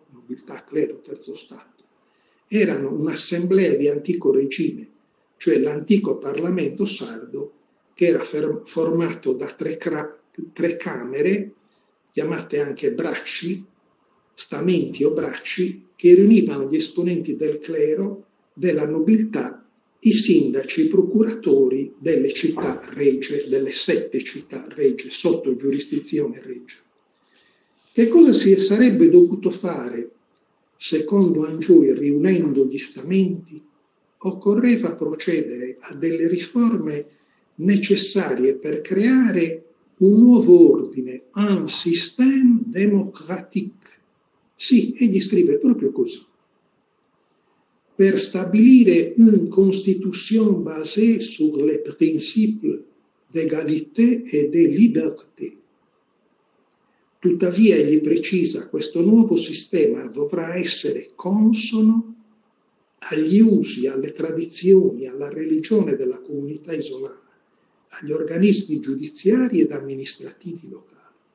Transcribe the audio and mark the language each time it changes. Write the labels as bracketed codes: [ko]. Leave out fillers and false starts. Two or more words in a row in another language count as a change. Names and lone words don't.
[it] Nobiltà, clero, terzo stato, erano un'assemblea di antico regime, cioè l'antico Parlamento sardo, che era formato da tre camere, chiamate anche bracci, stamenti o bracci, che riunivano gli esponenti del clero, della nobiltà i sindaci, i procuratori delle città regge, delle 7 città regge, sotto giurisdizione regge. Che cosa si sarebbe dovuto fare, secondo Angioi, riunendo gli stamenti? Occorreva procedere a delle riforme necessarie per creare un nuovo ordine, [fr] un système démocratique. [it] Sì, egli scrive proprio così. Per stabilire [fr] une constitution basée sur les principes d'égalité et de liberté. [it] Tuttavia, egli precisa, questo nuovo sistema dovrà essere consono agli usi, alle tradizioni, alla religione della comunità isolana, agli organismi giudiziari ed amministrativi locali.